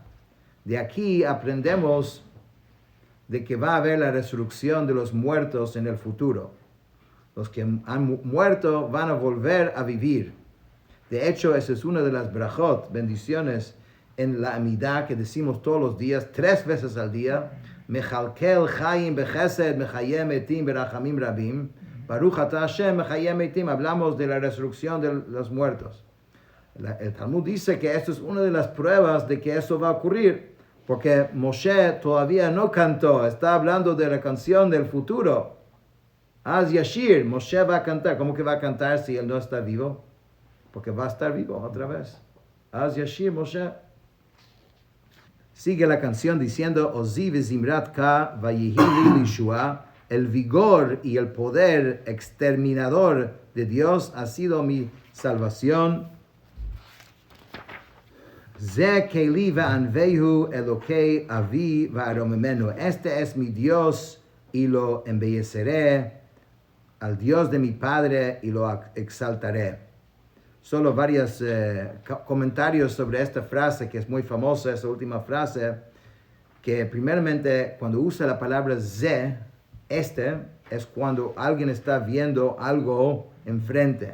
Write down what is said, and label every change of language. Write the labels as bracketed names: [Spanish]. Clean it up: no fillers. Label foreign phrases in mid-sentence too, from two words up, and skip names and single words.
[Spanish] De aquí aprendemos de que va a haber la resurrección de los muertos en el futuro. Los que han muerto van a volver a vivir. De hecho, esa es una de las brachot, bendiciones, en la Amidah que decimos todos los días, 3 veces al día. [Hebrew] מכלכל חיים בחסד, מחיה מתים ברחמים רבים. ברוך אתה השם, מחיה מתים. [Spanish] Hablamos de la resurrección de los muertos. El Talmud dice que esto es una de las pruebas de que eso va a ocurrir, porque Moshe todavía no cantó, está hablando de la canción del futuro. [Hebrew] אז ישיר, [Spanish] Moshe va a cantar. ¿Cómo que va a cantar si él no está vivo? Porque va a estar vivo otra vez. [Hebrew] אז ישיר משה. [Spanish] Sigue la canción diciendo, [Hebrew] עזי וזמרת יה ויהי לי לישועה, [Spanish] el vigor y el poder exterminador de Dios ha sido mi salvación. [Hebrew] זה אלי ואנוהו אלהי אבי וארממנהו. [Spanish] Este es mi Dios y lo embelleceré, al Dios de mi Padre y lo exaltaré. Solo varios comentarios sobre esta frase que es muy famosa, esa última frase, que primeramente cuando usa la palabra ze, este es cuando alguien está viendo algo enfrente.